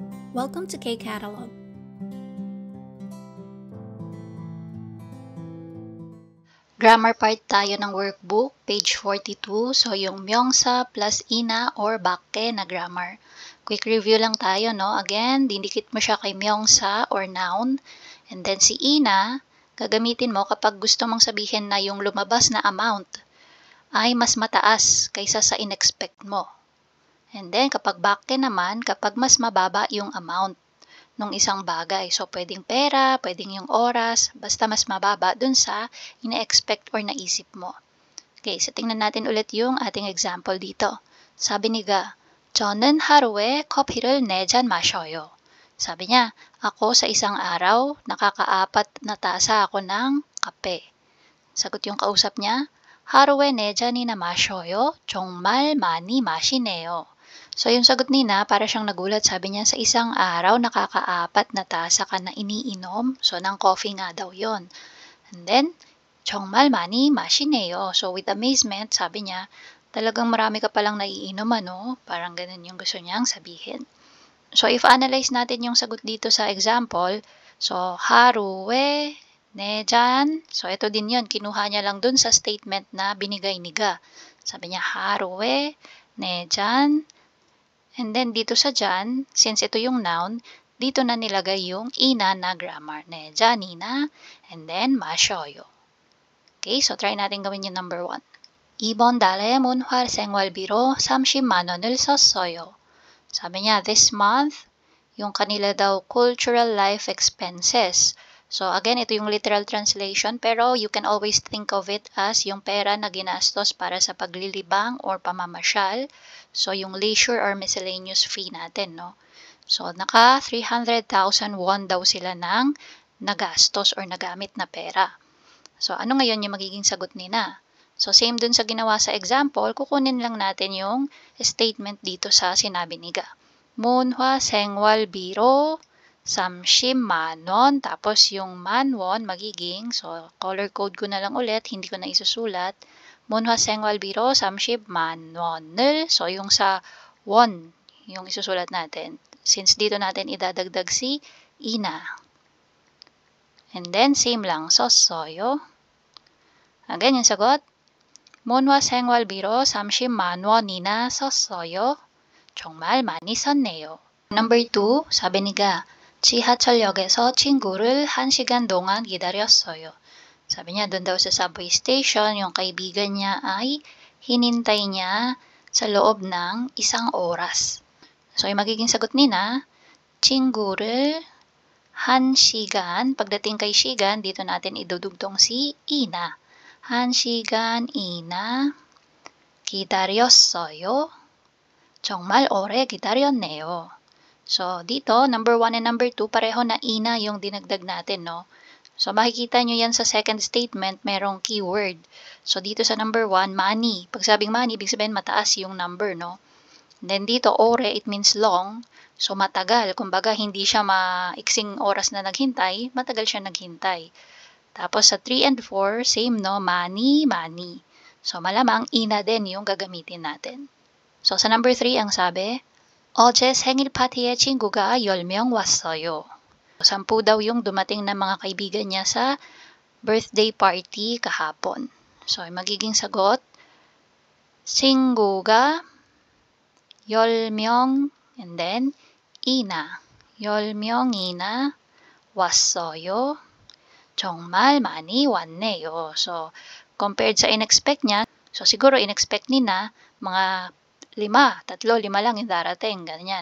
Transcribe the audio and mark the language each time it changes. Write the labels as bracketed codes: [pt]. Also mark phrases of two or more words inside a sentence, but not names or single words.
[en] Welcome to K-Catalog. [tl] Grammar part tayo ng workbook, page 42. So, yung myongsa plus ina or bakke na grammar. Quick review lang tayo, no? Again, didikit mo siya kay myongsa or noun. [en] And then [tl] si ina, gagamitin mo kapag gusto mong sabihin na yung lumabas na amount ay mas mataas kaysa sa inexpect mo. [en] And then, [tl] kapag bakke naman, kapag mas mababa yung amount nung isang bagay. So, pwedeng pera, pwedeng yung oras, basta mas mababa dun sa ina-expect or naisip mo. Okay, so tingnan natin ulit yung ating example dito. Sabi ni Ga, [ko] 저는 하루에 커피를 4잔 마셔요. [tl] Sabi niya, ako sa isang araw, nakakaapat na tasa ako ng kape. Sagot yung kausap niya, [ko] 하루에 4잔이나 마셔요. 정말 많이 마시네요. [tl] So, yung sagot ni Na, para siyang nagulat. Sabi niya, sa isang araw, nakakaapat na tasa ka na iniinom. So, ng coffee nga daw yon. [en] And then, [ko] 정말 많이 마시네요. [en] So, with amazement, [tl] sabi niya, talagang marami ka palang naiinom, ano? Parang ganun yung gusto niyang sabihin. So, if analyze natin yung sagot dito sa example, so, [ko] 하루에 4잔. [tl] So, ito din yun. Kinuha niya lang dun sa statement na binigay ni Ga. Sabi niya, [ko] 하루에 4잔. [en] And then, [tl] dito sa dyan, since ito yung noun, dito na nilagay yung ina na grammar. [ko] 4잔이나, [en] and then, [tl] 마셔요. Okay, so try natin gawin yung number 1. [ko] 이번 달에 문화생활비로 30만 원을 썼어요. [tl] Sabi niya, [en] this month, [tl] yung kanila daw [en] cultural life expenses. [tl] So, again, ito yung [en] literal translation, [tl] pero [en] you can always think of it as [tl] yung pera na ginastos para sa paglilibang or pamamasyal. So, yung [en] leisure or miscellaneous fee [tl] natin, no? So, naka 300,000 won daw sila ng nagastos or nagamit na pera. So, ano ngayon yung magiging sagot nila? So, same dun sa ginawa sa example, kukunin lang natin yung statement dito sa sinabi ni Ga. [ko] 문화생활비로 30만 원. [tl] Tapos yung manwon magiging, so [en] color code [tl] ko na lang ulit, hindi ko na isusulat. [ko] 문화생활비로 30만 원을, [tl] so yung sa won, yung isusulat natin. Since dito natin idadagdag si ina. [en] And then, [tl] same lang, 썼어요. Again, yung sagot. [ko] 문화생활비로 30만 원이나 썼어요. 정말 많이 썼네요. Number 2, 사비 ni Ga, 지하철역에서 친구를 1시간 동안 기다렸어요. [tl] Sabi niya, doon daw sa subway station, yung kaibigan niya ay hinintay niya sa loob ng 1 oras. So, yung magiging sagot ni Na, [ko] 친구를 1시간, [tl] pagdating kay 시간, dito natin idudugtong si ina. [ko] 1시간이나 기다렸어요. 정말 오래 기다렸네요. [tl] So, dito, [en] number 1 and number 2, [tl] pareho na ina yung dinagdag natin, no? So, makikita nyo yan sa [en] second statement, [tl] merong keyword. So, dito sa number 1, money. Pag sabing money, ibig sabihin mataas yung number, no? Then dito, [en] ore, it means long. So, [tl] matagal. Kumbaga, hindi siya maiksing oras na naghintay, matagal siya naghintay. Tapos, sa 3 and 4, same, no? Money, money. So, malamang ina din yung gagamitin natin. So, sa number 3, ang sabi, [ko] 어제 생일 파티에 친구가 10명 왔어요. [tl] 10 daw yung dumating na mga kaibigan niya sa [en] birthday party [tl] kahapon. So, magiging sagot, [ko] 친구가 10명, [en] and then, [tl] ina. [ko] 10명이나 왔어요. 정말 많이 왔네요. [tl] So, compared sa in-expect niya, so siguro in-expect ni Na, mga 5 lang yung darating, ganyan.